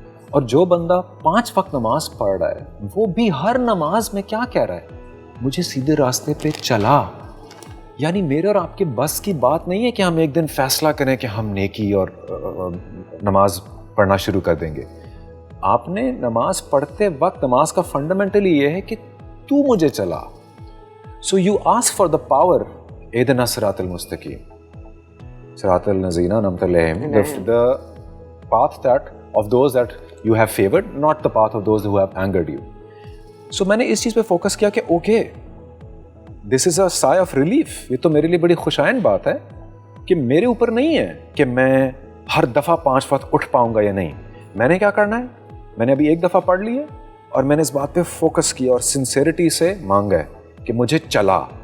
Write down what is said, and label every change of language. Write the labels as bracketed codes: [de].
[ur] اور جو بندہ 5 وقت نماز پڑھ رہا ہے وہ بھی ہر نماز میں کیا کہہ رہا ہے, مجھے سیدھے راستے پہ چلا. یعنی میرے اور آپ کے بس کی بات نہیں ہے کہ ہم ایک دن فیصلہ کریں کہ ہم نیکی اور نماز پڑھنا شروع کر دیں گے. آپ نے نماز پڑھتے وقت نماز کا فنڈامنٹلی یہ ہے کہ تو مجھے چلا. [en] so you ask for the power, [ar] اہدنا الصراط المستقیم, صراط الذین انعمت علیہم, [en] the path that of those that you have favored, not the path of those who have angered you. [ur] So میں نے اس چیز پہ فوکس کیا کہ okay, [en] This is a sigh of relief. [ur] یہ تو میرے لیے بڑی خوشائن بات ہے کہ میرے اوپر نہیں ہے کہ میں ہر دفعہ 5 وقت اٹھ پاؤں گا یا نہیں. میں نے کیا کرنا ہے, میں نے ابھی ایک دفعہ پڑھ لی ہے اور میں نے اس بات پہ فوکس کیا اور سنسیئرٹی سے مانگا ہے کہ مجھے چلا.